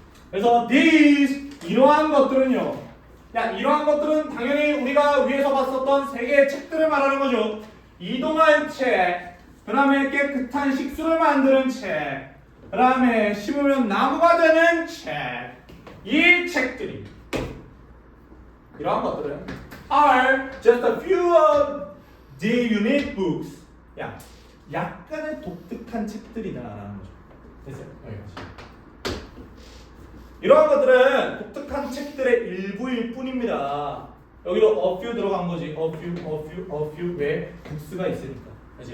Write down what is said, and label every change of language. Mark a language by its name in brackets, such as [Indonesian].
[Korean] 그래서 these 이러한 것들은요. 야, 이러한 것들은 당연히 우리가 위에서 봤었던 세 개의 책들을 말하는 거죠. 이동할 책, 그 다음에 깨끗한 식수를 만드는 책, 그 다음에 심으면 나무가 되는 책. 이 책들이 이러한 것들은 [English] are just a few of the unique books. [Korean] 야, 약간의 독특한 책들이다라는 거죠. 됐어요? 여기까지. 이러한 것들은 독특한 책들의 일부일 뿐입니다. 여기로 a few 들어간 거지. a few 왜? books가 있으니까. 그렇지?